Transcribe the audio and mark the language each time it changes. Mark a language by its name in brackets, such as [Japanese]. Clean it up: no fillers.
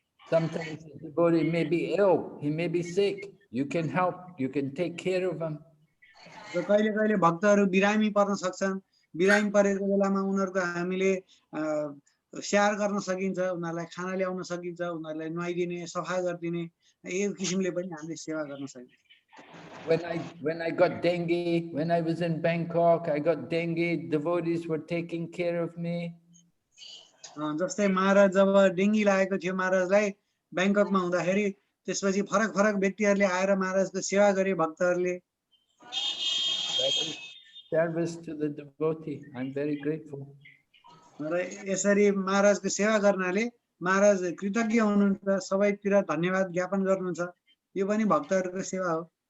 [English] Sometimes the devotee may be ill, he may be sick. You can help, you can take care of him. [Nepali] र कहिले कहिले भक्तहरू बिरामी पर्न सक्छन्, बिरामी परेको बेलामा उनीहरुको हामीले स्याहार गर्न सकिन्छ, उनीहरुलाई खाना ल्याउन सकिन्छ, उनीहरुलाई नुहाइदिने, सफा गर्दिने, यो किसिमले पनि हामीले सेवा गर्न सकिन्छ। [English] When I got dengue, when I was in Bangkok, I got dengue, devotees were taking care of me. [Nepali] जस्तै महाराज जब डेङ्गी लागेको थियो महाराजलाई ब्याङ्ककमा हुँदाखेरि, त्यसपछि फरक फरक व्यक्तिहरूले आएर महाराजको सेवा गरे भक्तहरूले। [English] That is service to the devotee. I'm very grateful. [Nepali] र यसरी महाराजको सेवा गर्नाले महाराज कृतज्ञ हुनुहुन्छ, सबैतिर धन्यवाद ज्ञापन गर्नुहुन्छ। यो पनि भक्तहरूको सेवा हो।